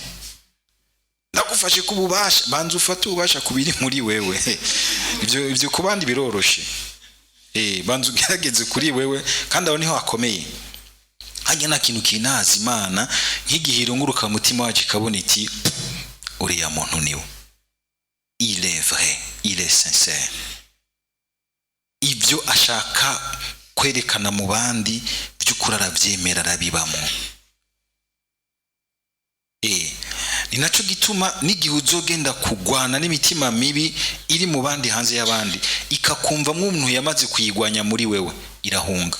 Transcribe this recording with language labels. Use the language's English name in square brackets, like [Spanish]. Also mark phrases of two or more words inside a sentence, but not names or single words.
[Rundi] Ndagufashe kububasha, banza ufata ubasha kubiri muri wewe. Ibyo ku bandi biroroshe. Banza ugerageze kuri wewe, kandi aho niho akomeye. Hajya na kintu kinaza Imana nk'igihiro nguruka mu mutima wacu kabona iti uriya muntu niwe. [French] Il est vrai, il est sincère. [Rundi] Ibyo ashaka kwerekana mu bandi by'ukuri arabyemera, arabibamo. Ni naco gituma n'igihe uzogenda kugwana n'imitima mibi iri mu bandi hanze y'abandi, ikakumva nk'umuntu yamaze kuyigwanya muri wewe, irahunga.